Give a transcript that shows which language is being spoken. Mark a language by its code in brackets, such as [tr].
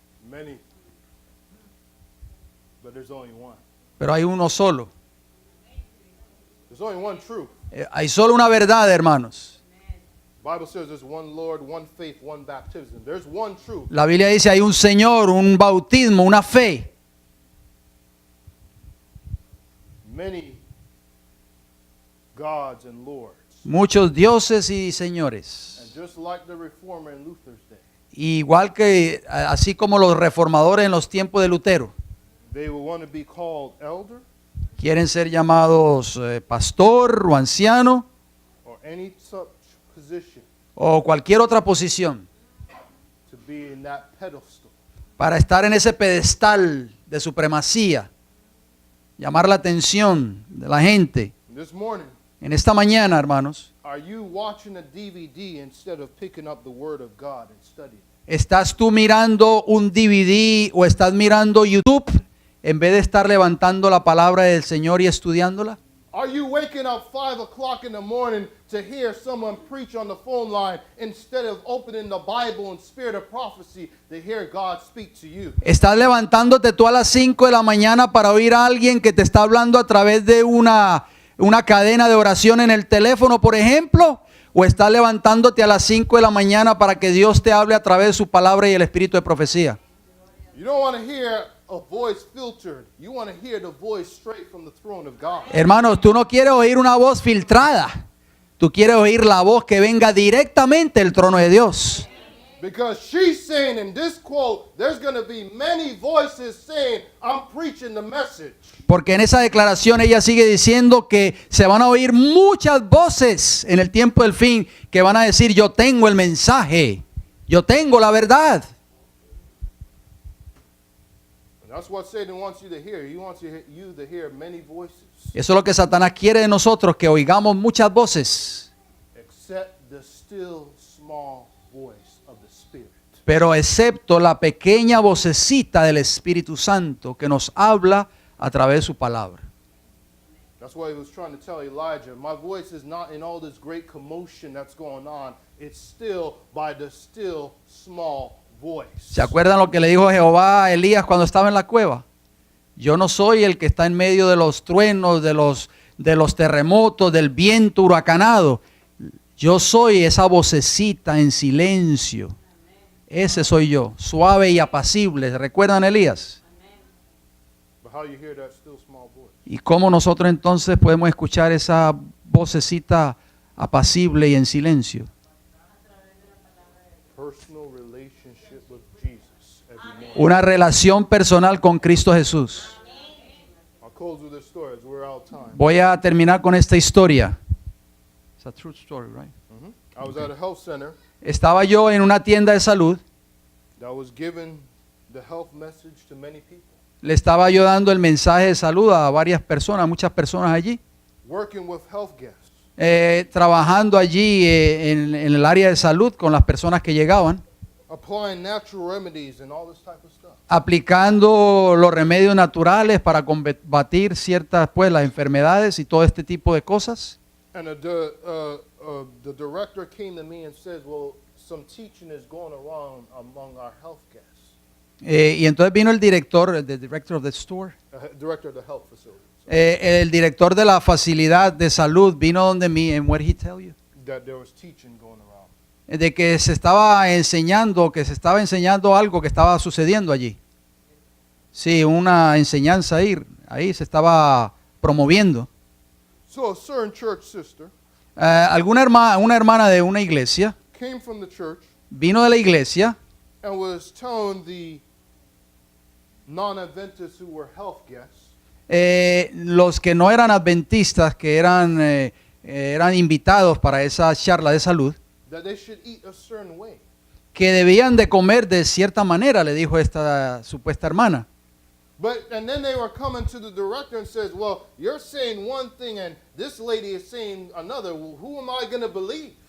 [en] Many. But there's only one. [es] Pero hay uno solo. [en] There's only one truth. [es] Hay solo una verdad, hermanos. [en] The Bible says there's one Lord, one faith, one baptism. There's one truth. [es] La Biblia dice hay un Señor, un bautismo, una fe. [en] Many gods and lords. [es] Muchos dioses y señores. [en] And just like the reformer in Luther's day, [es] Igual que así como los reformadores en los tiempos de Lutero. [en] they will want to be called elder [es] Quieren ser llamados pastor o anciano [en] or any such position [es] o cualquier otra posición [en] to be in that pedestal. [es] para estar en ese pedestal de supremacía, llamar la atención de la gente. [en] This morning, [es] En esta mañana, hermanos, [en] are you watching a DVD instead of picking up the Word of God and studying? [es] ¿estás tú mirando un DVD o estás mirando YouTube en vez de estar levantando la palabra del Señor y estudiándola? [en] Are you waking up 5 o'clock in the morning to hear someone preach on the phone line instead of opening the Bible in spirit of prophecy to hear God speak to you? [es] ¿Estás levantándote tú a las 5 de la mañana para oír a alguien que te está hablando a través de una cadena de oración en el teléfono, por ejemplo? ¿O estás levantándote a las 5 de la mañana para que Dios te hable a través de su palabra y el espíritu de profecía? [en] You don't want to hear a voice filtered. You want to hear the voice straight from the throne of God. [es] Hermanos, tú no quieres oír una voz filtrada. Tú quieres oír la voz que venga directamente del trono de Dios. [en] Because she's saying in this quote, there's going to be many voices saying, I'm preaching the message. [es] Porque en esa declaración ella sigue diciendo que se van a oír muchas voces en el tiempo del fin que van a decir, yo tengo el mensaje, yo tengo la verdad. [en] And that's what Satan wants you to hear. He wants you to hear many voices, [es] Eso es lo que Satanás quiere de nosotros, que oigamos muchas voces, [en] except the still small voice of the Spirit. [es] pero excepto la pequeña vocecita del Espíritu Santo que nos habla a través de su palabra. [en] That's why he was trying to tell Elijah, my voice is not in all this great commotion that's going on. It's still by the still small voice. [es] ¿Se acuerdan lo que le dijo Jehová a Elías cuando estaba en la cueva? Yo no soy el que está en medio de los truenos, de los terremotos, del viento huracanado. Yo soy esa vocecita en silencio. Ese soy yo, suave y apacible. ¿Recuerdan a Elías? [en] But how you hear that still small voice? [es] ¿Y cómo nosotros entonces podemos escuchar esa vocecita apacible y en silencio? [en] Personal relationship with Jesus every morning. [es] Una relación personal con Cristo Jesús. [en] I'll close with this story as we're out of time. [es] Voy a terminar con esta historia. [en] It's a true story, right? I was at a health center [es] Estaba yo en una tienda de salud. [en] that was giving the health message to many people. [es] Le estaba yo dando el mensaje de salud a varias personas, muchas personas allí. [en] Working with health guests. [es] Trabajando allí en el área de salud con las personas que llegaban. [en] Applying natural remedies and all this type of stuff. [es] Aplicando los remedios naturales para combatir ciertas, pues, las enfermedades y todo este tipo de cosas. [en] And the director came to me and says, well, some teaching is going around among our health guests. [es] Y entonces vino el director, el director [en] of the store, Director of the health facility. [es] el director de la facilidad de salud vino donde mí, [en] and what did he tell you? That there was teaching going around. [es] De que se estaba enseñando algo que estaba sucediendo allí. Sí, una enseñanza ahí se estaba promoviendo. [en] So a certain church sister [es] Una hermana de una iglesia [en] came from the church [es] vino de la iglesia [en] and was telling the non-Adventists who were health guests [es] los que no eran adventistas, que eran invitados para esa charla de salud, [en] that they should eat a certain way. [es] que debían de comer de cierta manera, le dijo esta supuesta hermana. [en] And then they were coming to the director and says, well, you're saying one thing and this lady is saying another. Well, who am I going to believe?